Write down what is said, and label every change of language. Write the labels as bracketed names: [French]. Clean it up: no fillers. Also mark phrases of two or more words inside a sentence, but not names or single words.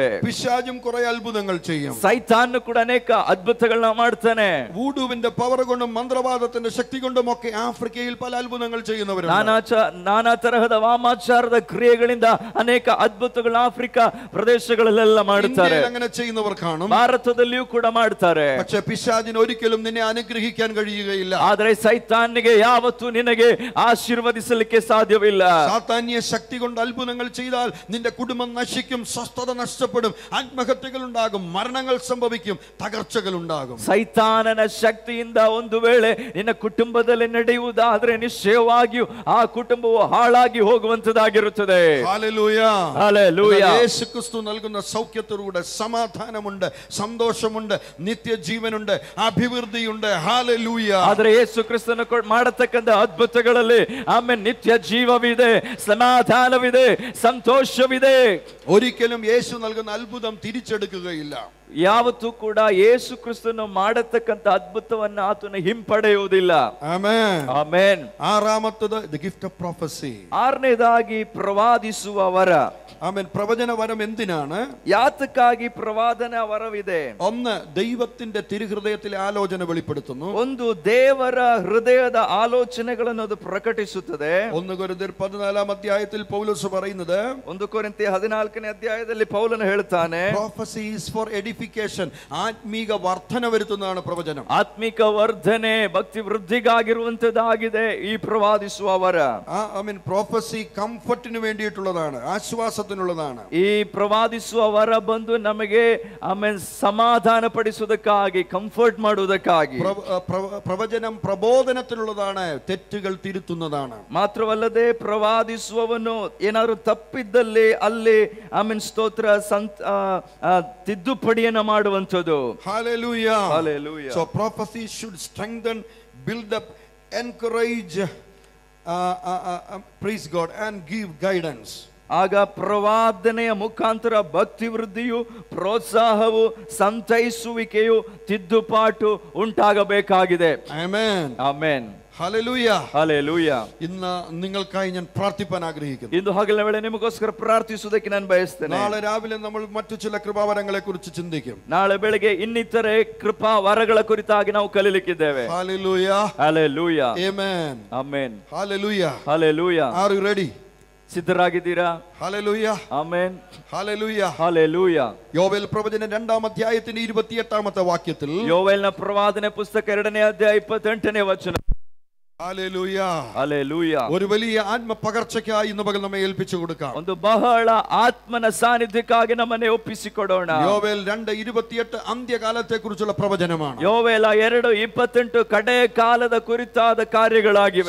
[Malayalam] പിശാചും കുറെ അത്ഭുതങ്ങൾ ചെയ്യും. [Kannada] ಸೈತಾನ್ ಕೂಡ ಅನೇಕ ಅದ್ಭುತಗಳನ್ನ ಮಾಡ್ತಾನೆ. [Malayalam] വൂഡുവിന്റെ പവർ കൊണ്ടും മന്ത്രവാദത്തിന്റെ ശക്തി കൊണ്ടും ഒക്കെ ആഫ്രിക്കയിൽ പല അത്ഭുതങ്ങൾ ചെയ്യുന്നവരുണ്ട്. [Kannada] ನಾನಾ ತರಹದ ವಾಮಾಚಾರದ ಕ್ರಿಯೆಗಳಿಂದ ಅನೇಕ ಅದ್ಭುತಗಳು ಆಫ್ರಿಕಾ ಪ್ರದೇಶಗಳಲ್ಲೆಲ್ಲ ಮಾಡುತ್ತಾರೆ. [Malayalam] അങ്ങനെ ചെയ്യുന്നവർ കാണും, [Kannada] ಭಾರತದಲ್ಲಿಯೂ ಕೂಡ ಮಾಡ್ತಾರೆ. [Malayalam] പക്ഷേ പിശാചിന് ഒരിക്കലും നിന്നെ അനുഗ്രഹിക്കാൻ കഴിയുകയില്ല. [Kannada] ಆದರೆ ಸೈತಾನಿಗೆ ಯಾವತ್ತೂ ನಿನಗೆ ಆಶೀರ್ವದಿಸಲಿಕ್ಕೆ ಸಾಧ್ಯವಿಲ್ಲ. [Malayalam] സാത്താന്യ ശക്തി കൊണ്ട് അത്ഭുതങ്ങൾ ചെയ്താൽ നിന്റെ കുടുംബം നശിക്കും, സ്വസ്ഥത നഷ്ടപ്പെടും, ആത്മഹത്യകൾ ഉണ്ടാകും, മരണങ്ങൾ സംഭവിക്കും, തകർച്ചകൾ ഉണ്ടാകും. [Kannada] ಸೈತಾನನ ಶಕ್ತಿಯಿಂದ ಒಂದು ವೇಳೆ ನಿನ್ನ ಕುಟುಂಬದಲ್ಲಿ ನಡೆಯುವುದಾದ್ರೆ ನಿಶ್ಚಯವಾಗಿಯೂ ಆ ಕುಟುಂಬವು ಹಾಳಾಗಿ ಹೋಗುವಂತದಾಗಿರುತ್ತದೆ. [Malayalam] ഹല്ലേലൂയ, ഹല്ലേലൂയ. യേശു ക്രിസ്തു നൽകുന്ന സൗഖ്യത്തോടുകൂടെ സമാധാനമുണ്ട്, സന്തോഷമുണ്ട്, നിത്യജീവനുണ്ട്, അഭിവൃദ്ധിയുണ്ട്. ഹല്ലേലൂയ. [Kannada] ಆದರೆ ಯೇಸು ಕ್ರಿಸ್ತನ ಮಾಡತಕ್ಕಂಥ ಅದ್ಭುತಗಳಲ್ಲಿ ಆಮೇಲೆ ನಿತ್ಯ ಜೀವವಿದೆ, ಸಮಾಧಾನವಿದೆ, ಸಂತೋಷವಿದೆ. [Malayalam] ഒരിക്കലും യേശു നൽകുന്ന അത്ഭുതം തിരിച്ചെടുക്കുകയില്ല. [Kannada] ಯಾವತ್ತೂ ಕೂಡ ಯೇಸು ಕ್ರಿಸ್ತನು ಮಾಡತಕ್ಕಂಥ ಅದ್ಭುತವನ್ನ ಆತನ ಹಿಂಪಡೆಯುವುದಿಲ್ಲ. ಆಮೆನ್, ಆಮೆನ್. [Malayalam] ആറാമത്തേത് [English] the gift of prophecy. [Kannada] ಆರನೇದಾಗಿ ಪ್ರವಾದಿಸುವ ವರ. [Malayalam] ആമേൻ. പ്രവചന വരം എന്തിനാണ്? [Kannada] ಯಾತಕ್ಕಾಗಿ ಪ್ರವಾದನ ವರವಿದೆ? [Malayalam] ഒന്ന്, ദൈവത്തിന്റെ തിരുഹൃദയത്തിലെ ആലോചന വെളിപ്പെടുത്തുന്നു. [Kannada] ಒಂದು ದೇವರ ಹೃದಯದ ಆಲೋಚನೆಗಳನ್ನು ಅದು ಪ್ರಕಟಿಸುತ್ತದೆ. [Malayalam] 1 കൊരിന്ത്യർ 14 അധ്യായത്തിൽ പൗലോസ് പറയുന്നത്, [Kannada] 1 ಕೊರಿಂಥಿ 14ನೇ ಅಧ್ಯಾಯದಲ್ಲಿ ಪೌಲನು ಹೇಳ್ತಾನೆ, [English] prophecy is for edification, [Malayalam] ആത്മീക വർധന വരുത്തുന്നതാണ് പ്രവചനം. [Kannada] ಆತ್ಮಿಕ ವರ್ಧನೆ, ಭಕ್ತಿ ವೃದ್ಧಿಗಾಗಿರುವಂತದ್ದಾಗಿದೆ ಈ ಪ್ರವಾದಿಸುವ ವರ. [Malayalam] ആമേൻ. prophecy ಕಂಫರ್ಟಿന് വേണ്ടിയിട്ടുള്ളതാണ്, ആശ്വാസത്തിനുള്ളതാണ്. [Kannada] ಈ ಪ್ರವಾದಿಸುವ ವರ ಬಂದು ನಮಗೆ ಆಮೇಲೆ ಸಮಾಧಾನ ಪಡಿಸುವುದಕ್ಕಾಗಿ, ಕಂಫರ್ಟ್ ಮಾಡುವುದಕ್ಕಾಗಿ. [Malayalam] പ്രവചനം പ്രബോധനത്തിനുള്ളതാണ്, തെറ്റുകൾ തിരുത്തുന്നതാണ്. [Kannada] ಮಾತ್ರವಲ್ಲದೆ ಪ್ರವಾದಿಸುವವನು ಏನಾದ್ರು ತಪ್ಪಿದ್ದಲ್ಲಿ ಅಲ್ಲಿ ಆಮೇಲೆ ಸ್ತೋತ್ರ ತಿದ್ದುಪಡಿಯನ್ನು ಮಾಡುವಂಥದ್ದು. [English] Hallelujah. Hallelujah. So prophecy should strengthen, build up, encourage, praise God, and give guidance. [Kannada] ಆಗ ಪ್ರವಾದನೆಯ ಮುಖಾಂತರ ಭಕ್ತಿ ವೃದ್ಧಿಯು, ಪ್ರೋತ್ಸಾಹವು, ಸಂತೈಸುವಿಕೆಯು, ತಿದ್ದುಪಾಟು ಉಂಟಾಗಬೇಕಾಗಿದೆ. [Malayalam] ആമേൻ. [Kannada] ಆಮೆನ್. [Malayalam] ഹല്ലേലൂയ. [Kannada] ಹಲ್ಲೆಲೂಯಾ. [Malayalam] ഇന്ന് നിങ്ങൾക്കായി ഞാൻ പ്രാർത്ഥിപ്പാൻ ആഗ്രഹിക്കുന്നു. [Kannada] ಇಂದು ಹಗಲಿನ ವೇಳೆ ನಿಮಗೋಸ್ಕರ ಪ್ರಾರ್ಥಿಸುವುದಕ್ಕೆ ನಾನು ಬಯಸ್ತೇನೆ. [Malayalam] നാളെ രാവിലെ നമ്മൾ മറ്റു ചില കൃപാവരങ്ങളെ കുറിച്ച് ചിന്തിക്കും. [Kannada] ನಾಳೆ ಬೆಳಗ್ಗೆ ಇನ್ನಿತರೆ ಕೃಪಾ ವರಗಳ ಕುರಿತಾಗಿ ನಾವು ಕಲಿಯಲಿಕ್ಕಿದ್ದೇವೆ. [Malayalam] ഹല്ലേലൂയ. [Kannada] ಹಲ್ಲೆಲೂಯಾ. [Malayalam] ആമേൻ. [Kannada] ಆಮೆನ್. [Malayalam] ഹല്ലേലൂയ. [Kannada] ಹಲ್ಲೆಲೂಯಾ. [English] Are you ready? [Kannada] ಸಿದ್ಧರಾಗಿದ್ದೀರಾ? [Malayalam] ഹല്ലേലൂയ. [Kannada] ಆಮೆನ್. [Malayalam] ഹല്ലേലൂയ. [Kannada] ಹಲ್ಲೆಲೂಯಾ. [Malayalam] യോവേൽ പ്രവചനം 2-ാം അധ്യായത്തിന്റെ 28-ാമത്തെ വാക്യത്തിൽ, [Kannada] ಯೋವೇಲನ ಪ್ರವಾದನೆ ಪುಸ್ತಕ 2ನೇ ಅಧ್ಯಾಯ 28ನೇ ವಚನ. [Malayalam] ഹല്ലേലൂയ. [Kannada] ಹಲ್ಲೆಲೂಯಾ. [Malayalam] ഒരു വലിയ ആത്മ പകർച്ചയ്ക്കായി ഇന്ന് പകൽ നമ്മെ ഏൽപ്പിച്ചു കൊടുക്കാം. [Kannada] ಒಂದು ಬಹಳ ಆತ್ಮನ ಸಾನ್ನಿಧ್ಯಕ್ಕಾಗಿ ನಮ್ಮನ್ನೇ ಒಪ್ಪಿಸಿಕೊಡೋಣ. [Malayalam] യോവേൽ 2:28 ಅಂತ್ಯಕಾಲത്തെ ಕುರಿച്ചുള്ള പ്രവചനമാണ്. [Kannada] ಯೋವೇಲ 2:28 ಕಡೆ ಕಾಲದ ಕುರಿತಾದ ಕಾರ್ಯಗಳಾಗಿವೆ.